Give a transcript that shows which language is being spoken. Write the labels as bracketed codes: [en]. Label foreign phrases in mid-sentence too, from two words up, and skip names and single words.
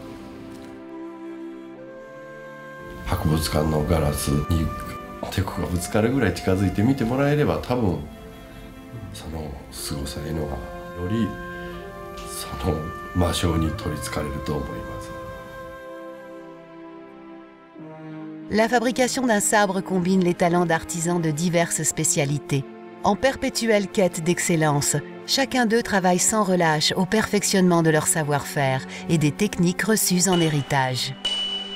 [ja] 博物館のガラスに手がぶつかるぐらい近づいて見てもらえれば、多分その凄さいうのがよりその魔性に取りつかれると思います。 [fr] La fabrication d'un sabre combine les talents d'artisans de diverses spécialités. En perpétuelle quête d'excellence, chacun d'eux travaille sans relâche au perfectionnement de leur savoir-faire et des techniques reçues en héritage.